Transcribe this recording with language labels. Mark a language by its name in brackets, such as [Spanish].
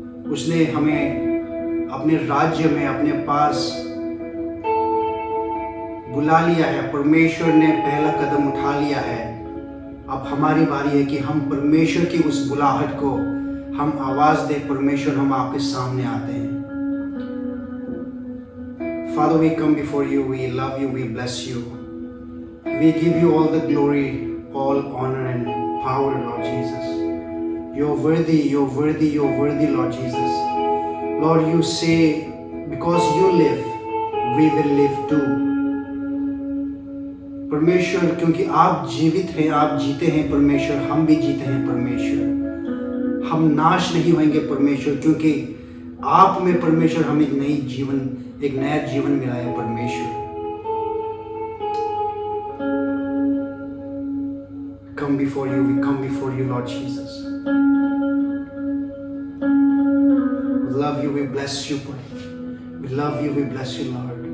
[Hindi] उसने हमें अपने राज्य में अपने पास बुला लिया है। परमेश्वर ने पहला कदम उठा लिया है। अब हमारी बारी है कि हम परमेश्वर की उस बुलाहट को हम आवाज दें। परमेश्वर, हम आपके सामने आते हैं। [English] Father, we come before you, we love you, we bless you. We give you all the glory, all honor and power, Lord Jesus. You're worthy, you're worthy, you're worthy, Lord Jesus. Lord, you say, because you live, we will live too. [Hindi] परमेश्वर, क्योंकि आप जीवित हैं, आप जीते हैं परमेश्वर, हम भी जीते हैं परमेश्वर। हम नाश नहीं होंगे परमेश्वर, क्योंकि आप में परमेश्वर हमें एक नया जीवन मिला है परमेश्वर। [English] Come before you, we come before you, Lord Jesus. We love you, we bless you, we love you, we bless you, Lord.